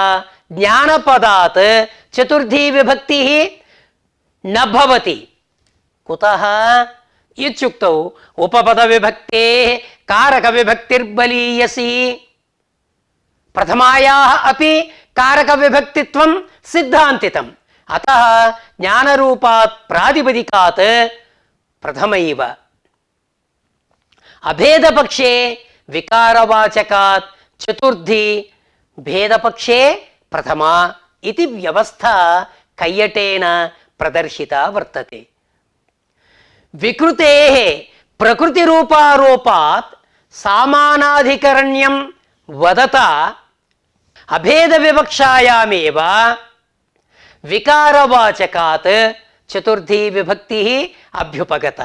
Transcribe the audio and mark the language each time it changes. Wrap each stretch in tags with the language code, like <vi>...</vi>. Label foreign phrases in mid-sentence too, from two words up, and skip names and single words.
<sa>జ్ఞానపదాత్ చతుర్థీ విభక్తి న భవతి కుతః ఇత్యుక్తౌ ఉపపద విభక్తేః కారక విభక్తిర్బలీయసి ప్రథమాయాః అపి కారక విభక్తిత్వం సిద్ధాంతితం అతః జ్ఞానరూపాత్ ప్రాతిపదికాత్ ప్రథమైవ अभेदपक्षे विकारवाचकात् चतुर्थी भेदपक्षे प्रथमा इति व्यवस्था कैयटेन प्रदर्शिता वर्तते। विकृतेः प्रकृतिरूपारोपात् सामानाधिकरण्यं वदता अभेदविवक्षायामेव विकारवाचकात् चतुर्थी विभक्ति अभ्युपगता।</sa>